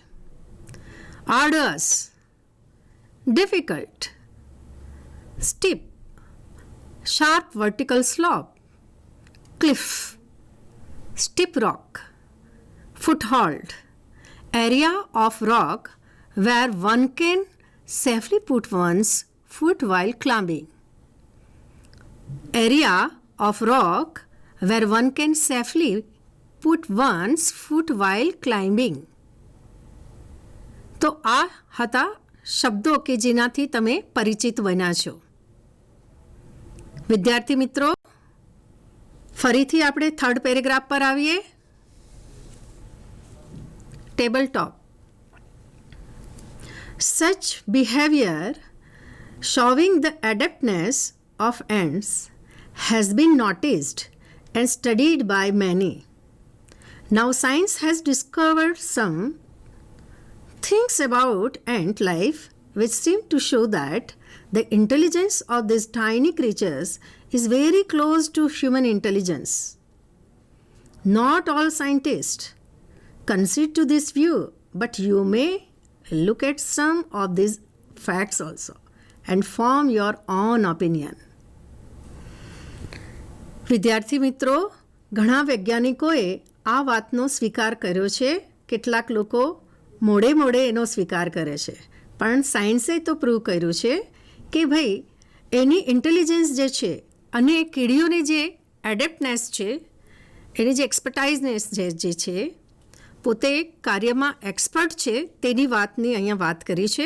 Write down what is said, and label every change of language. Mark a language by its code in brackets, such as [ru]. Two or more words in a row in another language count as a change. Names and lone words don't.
[en] hards, difficult, steep, sharp vertical slope, cliff, steep rock, foothold, area of rock where one can safely put one's foot while climbing. Area of rock where one can safely put one's foot while climbing. [gu] તો આ હતા શબ્દો કે જેનાથી તમે પરિચિત બન્યા છો. વિદ્યાર્થી મિત્રો, ફરીથી આપણે [en] third paragraph [gu] પર આવીએ. [en] table top. Such behavior showing the adeptness of ants has been noticed and studied by many. Now science has discovered some things about ant life which seem to show that the intelligence of these tiny creatures is very close to human intelligence. Not all scientists concede to this view, but you may look at some of these facts also and form your own opinion. [gu] વિદ્યાર્થી મિત્રો, ઘણા વૈજ્ઞાનિકોએ આ વાતનો સ્વીકાર કર્યો છે. કેટલાક લોકો મોડે મોડે એનો સ્વીકાર કરે છે, પણ સાયન્સે તો પ્રૂવ કર્યું છે કે ભાઈ એની ઇન્ટેલિજન્સ જે છે અને કીડીઓની જે એડેપ્ટનેસ છે, એની જે એક્સપર્ટાઇઝનેસ જે છે, પોતે કાર્યમાં એક્સપર્ટ છે, તેની વાતની અહીંયા વાત કરી છે.